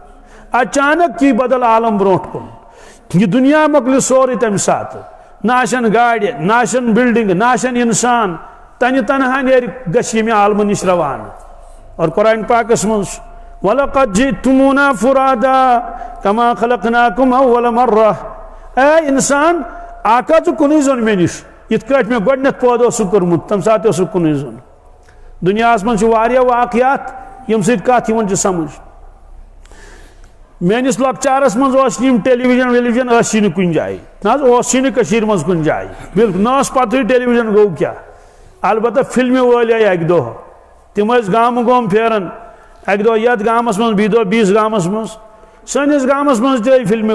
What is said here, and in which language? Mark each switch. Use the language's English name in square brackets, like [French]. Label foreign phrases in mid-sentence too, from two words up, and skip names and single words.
[Kashmiri] اچانک یی بدل عالم برونٛٹھ کُن یہِ دُنیا مۄکلہِ سورُے تمہِ ساتہٕ نہ آسن گاڑِ نہ آسن بلڈنگ نہ آسن انسان تنہِ تنہا نیرِ گژھِ ییٚمہِ عالمہٕ نِش روانہٕ اور قرآن پاکس منٛز [Arabic] وَلَقَدْ جِئْتُمُونَا فُرَادَا كَمَا خَلَقْنَاكُمْ أَوَّلَ مَرَّةٍ [Kashmiri] اے انسان آکا ژٕ کُنُے زوٚن مےٚ نِش یِتھ کٲٹھۍ مےٚ گۄڈٕنیتھ پٲدٕ اوسُکھ کوٚرمُت تمہِ ساتہٕ اوسُکھ کُنُے زوٚن دُنیاہس منٛز چھِ واریاہ واقعات ییٚمہِ سۭتۍ کتھ یِوان چھِ سمجھ میٲنِس لۄکچارس منٛز اوس نہٕ یِم ٹیلی وِجن ویلی وِجن ٲسی نہٕ کُنہِ جایہِ نہ حظ اوسُے نہٕ کٔشیٖرِ منٛز کُنہِ جایہِ بالکُل نہ ٲس پتہٕے ٹیلی وِجن گوٚو کیٛاہ البتہ فِلمہِ وٲلۍ آیہِ اکہِ دۄہ تِم ٲسۍ گامہٕ گوم پھیران اکہِ دۄہ یتھ گامس منٛز بیٚیہِ دۄہ بیٚیِس گامس منٛز سٲنِس گامس منٛز تہِ آیہِ فِلمہِ